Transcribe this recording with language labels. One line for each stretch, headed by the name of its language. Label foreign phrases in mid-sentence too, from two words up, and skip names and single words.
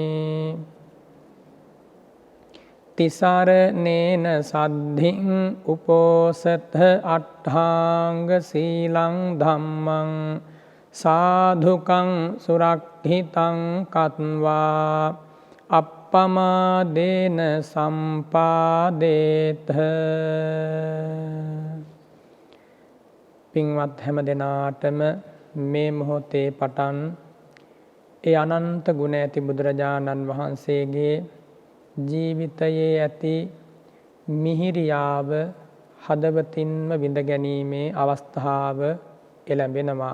Pali: තිසරණේන සද්ධින් උපෝසත අට්ඨාංග සීලං ධම්මං සාධුකං සුරක්ඛිතං කତ୍වා අප්පමාදේන සම්පාදේත.
Sinhala: පින්වත් හැම දෙනාටම මේ මොහොතේ පටන් ඒ අනන්ත ගුණ ඇති බුදුරජාණන් වහන්සේගේ ජීවිතයේ ඇති මිහිරියාව හදවතින්ම විඳ ගැනීමේ අවස්ථාව එළඹෙනවා.